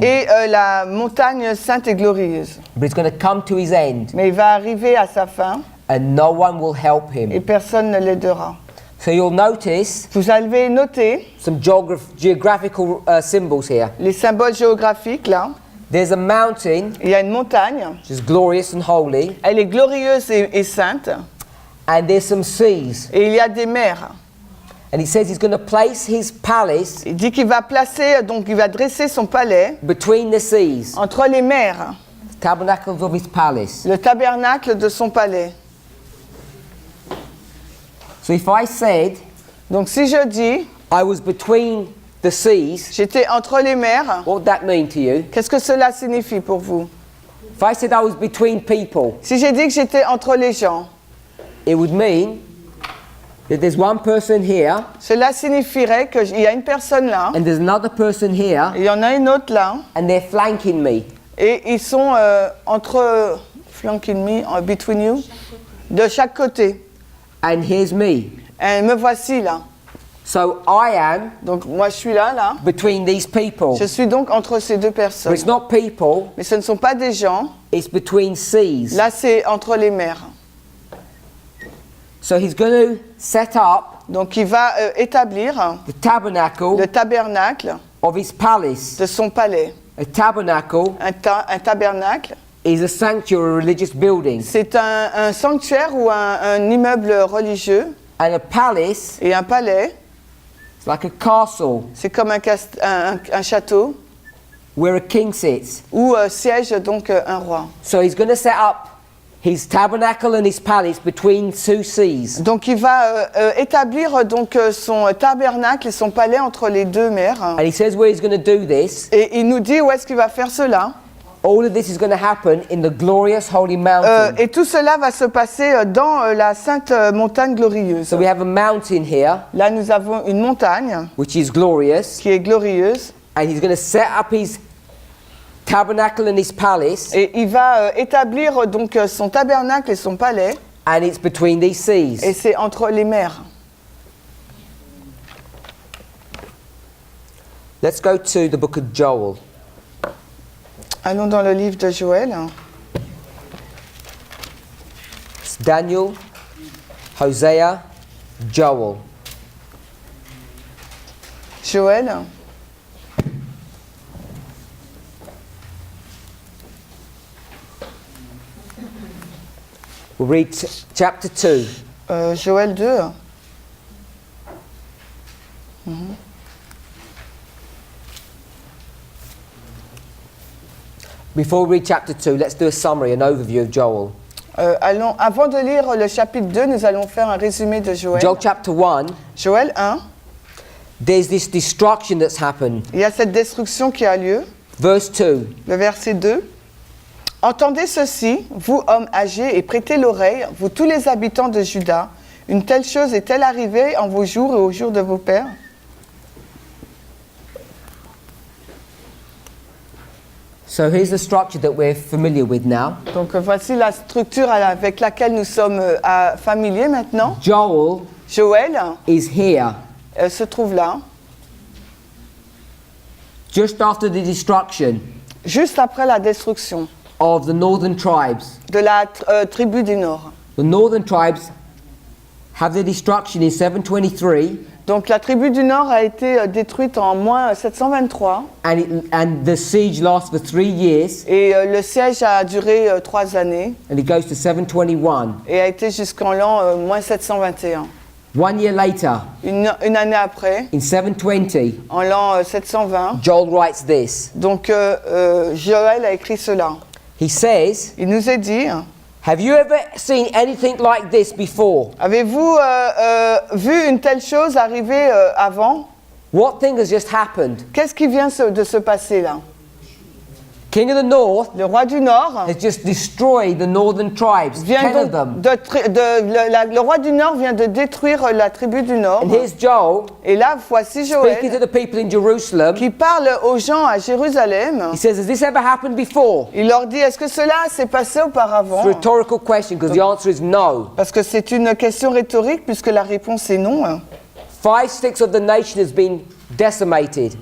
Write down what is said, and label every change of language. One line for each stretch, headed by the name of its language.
French: et la montagne sainte et glorieuse.
English: But it's going to come to his end
French: Mais il va arriver à sa fin
English: and no one will help
French: et
English: him.
French: personne ne l'aidera.
English: So you'll notice
French: Vous avez noté
English: some geographical symbols here.
French: les symboles géographiques là.
English: There's a mountain
French: Il y a une montagne,
English: which is glorious and holy,
French: elle est glorieuse et sainte,
English: and there's some seas.
French: et il y a des mers.
English: And he says he's going to place his palace
French: Il dit qu'il va placer, donc il va dresser son palais
English: between the seas,
French: entre les mers,
English: tabernacles of his palace.
French: le tabernacle de son palais.
English: So if I said
French: Donc si je dis,
English: I was between the seas,
French: j'étais entre les mers,
English: what would that mean to you?
French: qu'est-ce que cela signifie pour vous?
English: If I said I was between people,
French: Si j'ai dit que j'étais entre les gens,
English: it would mean that there's one person here
French: cela signifierait qu'il y a une personne là,
English: and there's another person here
French: il y en a une autre là,
English: and they're flanking me.
French: et ils sont entre,
English: flanking me, between you,
French: de chaque côté.
English: And here's me.
French: Et me voici là.
English: So I am
French: Donc moi je suis là.
English: between these people.
French: Je suis donc entre ces deux
English: But
French: personnes.
English: it's not people,
French: Mais ce ne sont pas des gens.
English: it's between seas.
French: Là c'est entre les mers.
English: So he's going to set up
French: Donc il va établir
English: the tabernacle
French: le tabernacle
English: of his palace.
French: de son palais.
English: A tabernacle
French: Un tabernacle,
English: is a sanctuary religious building.
French: c'est un sanctuaire ou un immeuble religieux.
English: And a palace
French: Et un palais,
English: is like a castle
French: c'est comme un château
English: where a king sits.
French: où siège donc un roi.
English: So he's going to set up his tabernacle and his palace between two seas.
French: Donc il va établir donc son tabernacle et son palais entre les deux mers.
English: And he says where he's going to do this.
French: Et il nous dit où est-ce qu'il va faire cela.
English: All of this is going to happen in the glorious holy mountain.
French: Et tout cela va se passer dans la sainte montagne glorieuse.
English: So we have a mountain here,
French: Là nous avons une montagne
English: which is glorious,
French: qui est glorieuse.
English: and he's going to set up his tabernacle and his palace,
French: Et il va établir donc son tabernacle et son palais.
English: and it's between these seas.
French: Et c'est entre les mers.
English: Let's go to the book of Joel.
French: Allons dans le livre de Joël.
English: It's Daniel, Hosea, Joel.
French: Joël.
English: We'll read chapter 2.
French: Joël 2.
English: Before we read chapter 2, let's do a summary, an overview of Joel.
French: Avant de lire le chapitre 2, nous allons faire un résumé de Joël.
English: Joel chapter 1,
French: Joël 1,
English: there's this destruction that's happened.
French: il y a cette destruction qui a lieu.
English: Verse 2.
French: Le verset 2. Entendez ceci, vous hommes âgés, et prêtez l'oreille, vous tous les habitants de Juda. Une telle chose est-elle arrivée en vos jours et aux jours de vos pères?
English: So here's the structure that we're familiar with now.
French: Donc voici la structure avec laquelle nous sommes familiers maintenant.
English: Joel
French: Joël
English: is here
French: se trouve là,
English: just after the destruction
French: juste après la destruction
English: of the northern tribes.
French: de la tribu du Nord.
English: The northern tribes have their destruction in 723,
French: Donc la tribu du Nord a été détruite en moins 723
English: and the siege lasts for 3 years,
French: et le siège a duré 3 années
English: and it goes to 721.
French: et a été jusqu'en l'an moins 721.
English: 1 year later,
French: Une année après,
English: in 720,
French: en l'an 720,
English: Joel writes this.
French: donc Joël a écrit cela.
English: He says,
French: Il nous est dit,
English: have you ever seen anything like this before?
French: avez-vous vu une telle chose arriver avant?
English: What thing has just happened?
French: Qu'est-ce qui vient de se passer là?
English: King of the North
French: Le roi du Nord
English: has just destroyed the northern tribes, 10
French: vient
English: of them.
French: le roi du Nord vient de détruire la tribu du Nord.
English: And here's Joel
French: Et là, voici
English: speaking
French: Joël
English: to the people in Jerusalem.
French: qui parle aux gens à Jérusalem.
English: He says, has this ever happened before?
French: Il leur dit, est-ce que cela s'est passé auparavant?
English: It's a rhetorical question because the answer is no.
French: Parce que c'est une question rhétorique puisque la réponse est non.
English: 5/6 of the nation has been decimated.